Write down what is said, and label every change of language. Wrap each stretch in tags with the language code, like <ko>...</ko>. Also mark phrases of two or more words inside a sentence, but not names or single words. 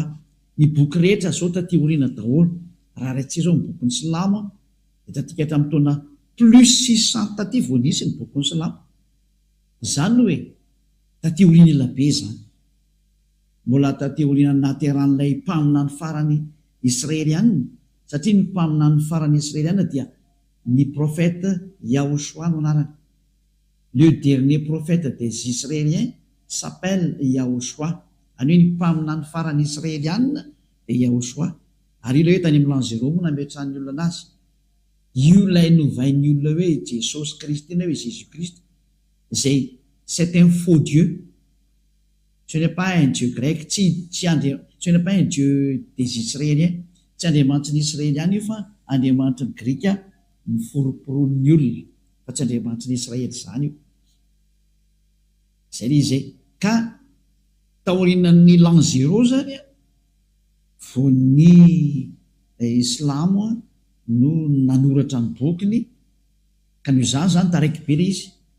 <mg>Ny boky rehetra zao taty oriana daholo raha raintsika zao ny bokin'ny Silamo dia tatika hatramin'ny taona plus 600 taty vao nisy ny bokin'ny Silamo. Zany hoe taty oriana elabe zany, mbola taty oriana nateran'ilay mpaminany farany israelianina, satria ny mpaminany farany israelianina dia ny prophète Yahoshua no anarany.</mg> <fr>Le dernier prophète des Israéliens s'appelle Yahoshua.</fr> <mg>Any hoe ny mpaminany farany israelianina dia Yahoshua. Ary io ilay hoe tany amin'ny l'an 0 moa nametrahany olona anazy. Io ilay novainy olona hoe Jesosy Kristy na hoe Jésus Christ, zay</mg> <fr>c'est un faux Dieu. Ce n'est pas un Dieu grec, ce n'est pas un Dieu des Israéliens.</fr> <mg>Tsy andriamanitra ny Israeliana io fa andriamanitra ny Grika niforoporon'ny olona, fa tsy andriamanitra ny Israely zany io. Zay le izay. Ka taorinan'ny l'an 0 zany vao ny Islamo no nanoratra ny bokiny, ka noho izany zany taraiky be le izy.</mg>